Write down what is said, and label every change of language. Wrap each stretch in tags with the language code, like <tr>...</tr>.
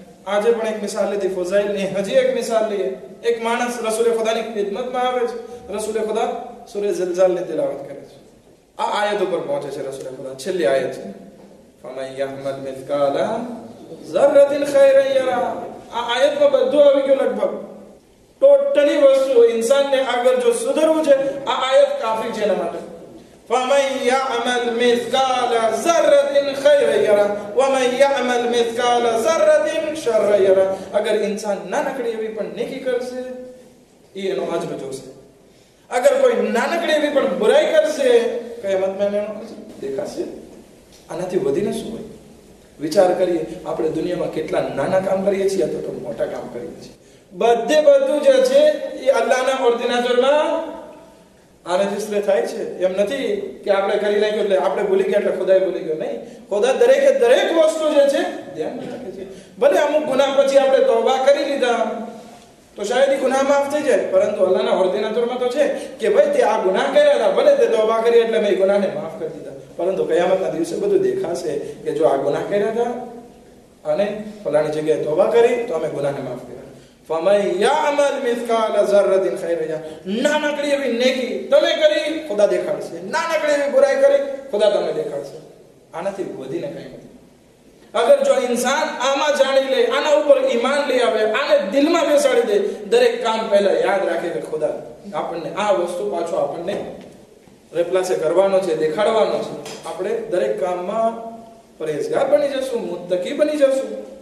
<gu>આજે પણ એક મિસાલ લીધી ફુઝૈલની. હજી એક મિસાલ લઈએ. એક માણસ રસૂલે ખુદાની ખિદમતમાં આવે છે, રસૂલે ખુદા સૂરે ઝિલઝાલની તિલાવત કરે છે. આ આયત ઉપર પહોંચે છે રસૂલે ખુદા, છેલ્લી આયત છે,</gu> <ar>ફમન યહમલ મિથકાલા ઝર્રતિન ખૈરન યરા.</ar> <gu>આ આયતમાં બધું આવી ગયું લગભગ, ટોટલી વસ્તુ. ઇન્સાનને આગળ જો સુધરવું છે, આ આયત કાફી છે એના માટે.</gu> <ar>فمن يعمل مثقال ذرة خيرا يره ومن يعمل مثقال ذرة شرا يره.</ar> <gu>અગર ઇન્સાન નાનકડી એવી પણ નેકી કરશે, એનો અજર જોશે. અગર કોઈ નાનકડી એવી પણ બુરાઈ કરશે, કયામતમાં એનો અજર દેખાશે. આનાથી વધીને શું હોય? વિચાર કરીએ, આપણે દુનિયામાં કેટલા નાના કામ કરીએ છીએ અથવા તો મોટા કામ કરીએ છીએ. બધું જે છે એ અલ્લાહના ઓર્ડિનેટરમાં આને જિસરે થાય છે. એમ નથી કે આપણે કરી નાખ્યું એટલે આપણે ભૂલી ગયા એટલે ખુદાએ ભૂલી ગયો. નહીં, ખુદા દરેક વસ્તુ જે છે ધ્યાન રાખે છે. ભલે અમુક ગુનાહ પછી આપણે તૌબા કરી લીધા તો શાયદ એ ગુનાહ માફ થઈ જાય, પરંતુ અલ્લાહના ઓર્ડિનેટરમાં તો છે કે ભાઈ તે આ ગુનાહ કર્યા હતા, ભલે તે તૌબા કરી એટલે મેં ગુનાહને માફ કરી દીધા, પરંતુ કયામતના દિવસે બધું દેખાશે કે જો આ ગુનાહ કર્યા હતા અને ફલાણી જગ્યાએ તૌબા કરી તો અમે ગુનાહને માફ કર્યા.</gu> <ar>فمن يعمل مثقال ذرة خيرا يره.</ar> <gu>નાનકડી એવી નેકી તમે કરી, ખુદા દેખાડશે. નાનકડી એવી બુરાઈ કરી, ખુદા તમને દેખાડશે. આનાથી વધીને કંઈ નથી. અગર જો ઇન્સાન આમાં જાણી લે, આના ઉપર ઈમાન લઈ આવે, આને દિલમાં બેસાડી દે, દરેક કામ પહેલા યાદ રાખે કે ખુદા આપણને આ વસ્તુ પાછો આપણને રેપ્લાસે કરવાનો છે, દેખાડવાનો છે, આપણે દરેક કામમાં પરેઝગાર બની જશું, મુત્તકી બની જશું.</gu>